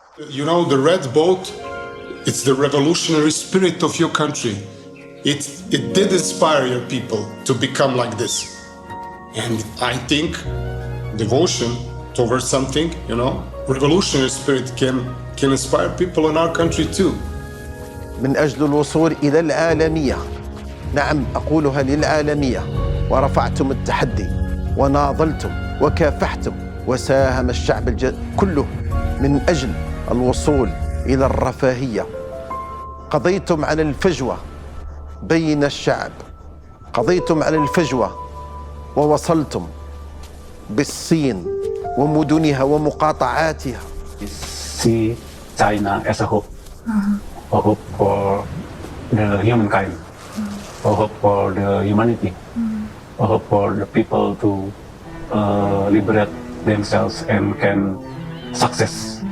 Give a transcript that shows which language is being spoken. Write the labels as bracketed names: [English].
[English] You know, the Red Boat, it's the revolutionary spirit of your country. it did inspire your people to become like this. And I think devotion towards something, revolutionary spirit can inspire people in our country too. [Arabic] من أجل الوصول إلى العالمية، نعم أقولها للعالمية، ورفعتم التحدي وناضلتم وكافحتم، وساهم الشعب كله من أجل الوصول إلى الرفاهية. قضيتم على الفجوة بين الشعب، قضيتم على الفجوة ووصلتم بالصين ومدنها ومقاطعاتها. [English] See China as a hope, a hope for the humankind, a hope for the humanity, a hope for the people to liberate themselves and can success.